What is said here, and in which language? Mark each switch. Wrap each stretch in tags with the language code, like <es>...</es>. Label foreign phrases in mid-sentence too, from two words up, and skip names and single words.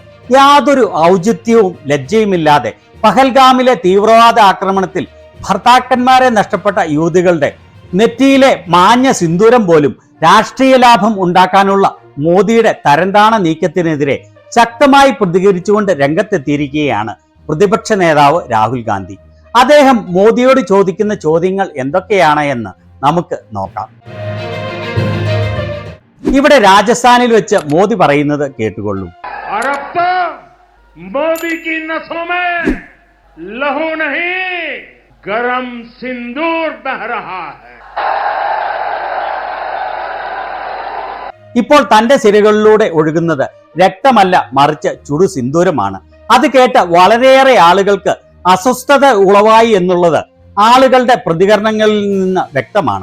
<ml>യാതൊരു ഔചിത്യവും ലജ്ജയുമില്ലാതെ പഹൽഗാമിലെ തീവ്രവാദ ആക്രമണത്തിൽ ഭർത്താക്കന്മാരെ നഷ്ടപ്പെട്ട യുവതികളുടെ നെറ്റിയിലെ മാഞ്ഞ സിന്ദൂരം പോലും രാഷ്ട്രീയ ലാഭം ഉണ്ടാക്കാനുള്ള മോദിയുടെ തരംതാണ നീക്കത്തിനെതിരെ ശക്തമായി പ്രതികരിച്ചുകൊണ്ട് രംഗത്തെത്തിയിരിക്കുകയാണ് പ്രതിപക്ഷ നേതാവ് രാഹുൽ ഗാന്ധി. അദ്ദേഹം മോദിയോട് ചോദിക്കുന്ന ചോദ്യങ്ങൾ എന്തൊക്കെയാണ് എന്ന് നമുക്ക് നോക്കാം. ഇവിടെ രാജസ്ഥാനിൽ വെച്ച് മോദി പറയുന്നത് കേട്ടുകൊള്ളൂ.</ml> <hi>മോദി की नसों में लहू नहीं गरम सिंदूर बह रहा है.</hi> <ml>ഇപ്പോൾ തന്റെ സിരകളിലൂടെ ഒഴുകുന്നത് രക്തമല്ല, മറിച്ച് ചുടു സിന്ദൂരമാണ്. അത് കേട്ട് വളരെയേറെ ആളുകൾക്ക് അസ്വസ്ഥത ഉളവായി എന്നുള്ളത് ആളുകളുടെ പ്രതികരണങ്ങളിൽ നിന്ന് വ്യക്തമാണ്.</ml>